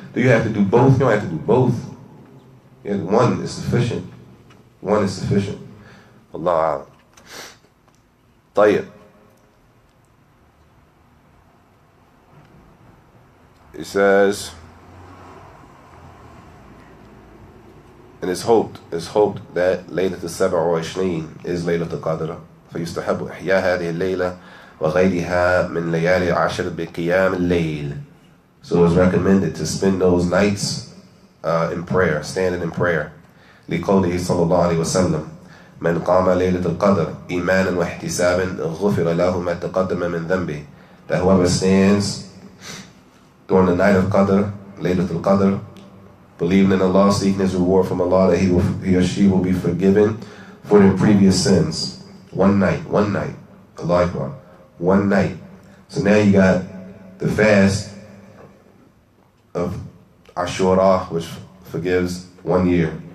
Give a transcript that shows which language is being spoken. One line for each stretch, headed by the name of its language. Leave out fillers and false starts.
English: Do you have to do both? You don't have to do both. Yeah, one is sufficient. One is sufficient. Allah. Tayyib. It says, and it's hoped that Laylat al-27 is Laylat al-Qadr.
Arabic: فيستحب إحياء هذه الليلة وغيرها من ليالي العشر بقيام الليل.
English: So it's recommended to spend those nights in prayer, standing in prayer.
Arabic: لقوله صلى الله عليه وسلم من قام ليلة القدر إيمانا واحتسابا غفر له ما تقدم من ذنبه.
English: That whoever stands during the night of Qadr, Laylat al-Qadr, believing in Allah, seeking His reward from Allah, that he or she will be forgiven for their previous sins. One night. Allah Akbar. One night. So now you got the fast of Ashura, which forgives 1 year.